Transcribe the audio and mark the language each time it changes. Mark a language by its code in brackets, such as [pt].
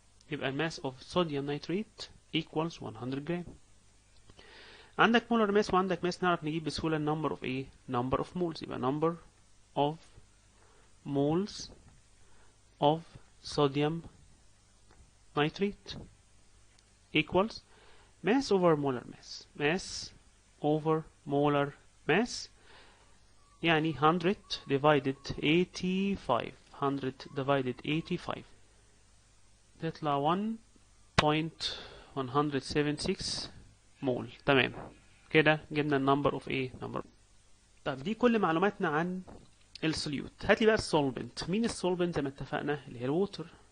[ar] يبقى الماس [en] of sodium nitrate equals 100 gram. [ar] عندك مولر ماس وعندك ماس، نعرف نجيب بسهولة number of ايه؟ [en] number of moles. يبقى number of moles of sodium nitrate equals mass over molar mass. mass over molar mass [ar] يعني [en] 100 divided 85. 100 divided 85 [ar] تطلع [en] 1.176 mole. [ar] تمام كده جبنا النمبر اوف ايه؟ نمبر. طب دي كل معلوماتنا عن السوليوت. هات لي بقى السولفنت. مين السولفنت؟ زي ما اتفقنا اللي هي الووتر.